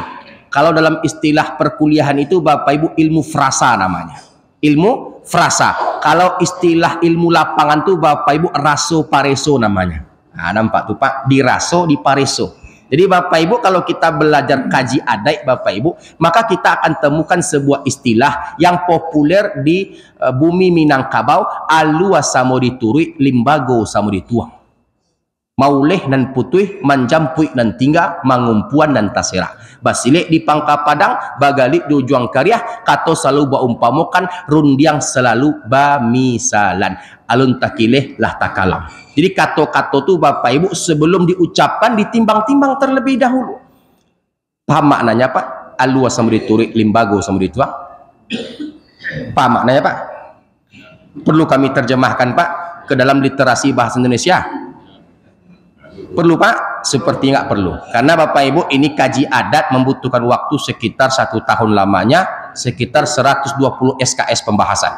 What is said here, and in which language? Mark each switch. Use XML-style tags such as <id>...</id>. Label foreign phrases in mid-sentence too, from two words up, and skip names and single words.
<id>Kalau dalam istilah perkuliahan itu Bapak Ibu ilmu frasa namanya, ilmu frasa. Kalau istilah ilmu lapangan tuh Bapak Ibu</id> <min>raso pareso</min> <id>namanya. Nah, nampak tuh Pak,</id> <min>diraso di pareso.</min> <id>Jadi Bapak Ibu kalau kita belajar kaji adat Bapak Ibu, maka kita akan temukan sebuah istilah yang populer di bumi Minangkabau,</id> <min>alua samodi turui limbago samodi tuang. Mauleh nan putih, manjampuik nan tingga, mangumpuan nan tasera. Basilik di Pangka Padang, bagalik di Ujuang Karyah, kato selalu baumpamukan, rundiang selalu bamisalan. Alun takileh lah takalam.</min> <id>Jadi kato-kato itu Bapak Ibu sebelum diucapkan ditimbang-timbang terlebih dahulu. Paham maknanya Pak?</id> <min>Alua samudi turik, limbago samudi tuang.</min> <id>Paham maknanya Pak? Perlu kami terjemahkan Pak ke dalam literasi bahasa Indonesia? Perlu Pak? Seperti nggak perlu, karena Bapak Ibu ini kaji adat membutuhkan waktu sekitar 1 tahun lamanya, sekitar 120 SKS pembahasan.</id>